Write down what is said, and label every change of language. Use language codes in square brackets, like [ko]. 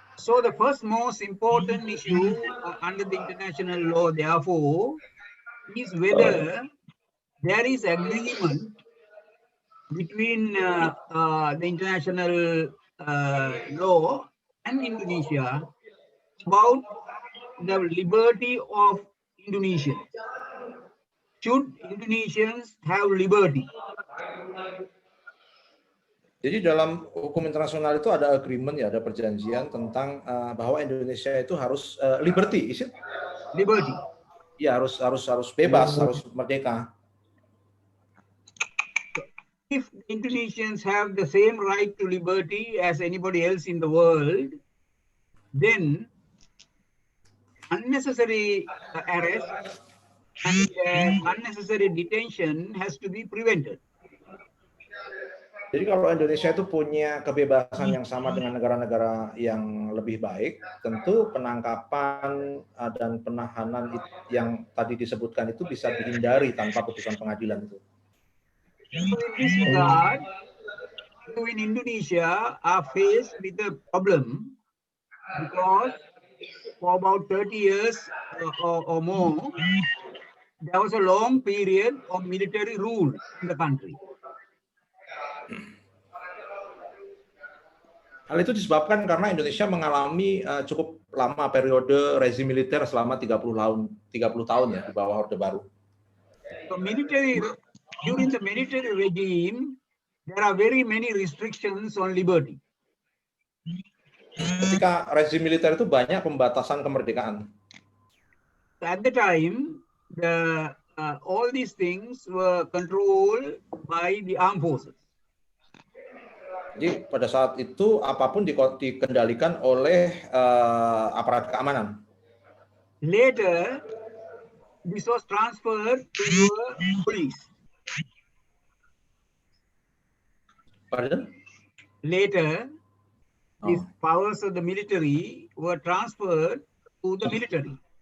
[en] So the first most important issue under the international law, therefore, is whether there is agreement between the international law and Indonesia about the liberty of Indonesians. Should Indonesians have liberty? [id] Jadi dalam hukum internasional itu ada agreement ya, ada perjanjian tentang bahwa Indonesia itu harus liberty, [en] is it? Liberty. [id] Ya, harus bebas, harus merdeka. [en] If Indonesians have the same right to liberty as anybody else in the world, then unnecessary arrest and unnecessary detention has to be prevented. [id] Jadi kalau Indonesia itu punya kebebasan yang sama dengan negara-negara yang lebih baik, tentu penangkapan dan penahanan yang tadi disebutkan itu bisa dihindari tanpa putusan pengadilan itu. [en] So in this regard, in Indonesia are faced with a problem because for about 30 years or more, there was a long period of military rule in the country. [id] Hal itu disebabkan karena Indonesia mengalami cukup lama periode rezim militer selama 30 tahun ya di bawah Orde Baru. [en] So during the military regime, there are very many restrictions on liberty. [id] Ketika rezim militer itu banyak pembatasan kemerdekaan. [en] At the time, all these things were controlled by the armed forces. [id] Jadi pada saat itu apapun dikendalikan oleh aparat keamanan. [en] Later, this was transferred to the police. Pardon? Later, these powers of the military were transferred to the military.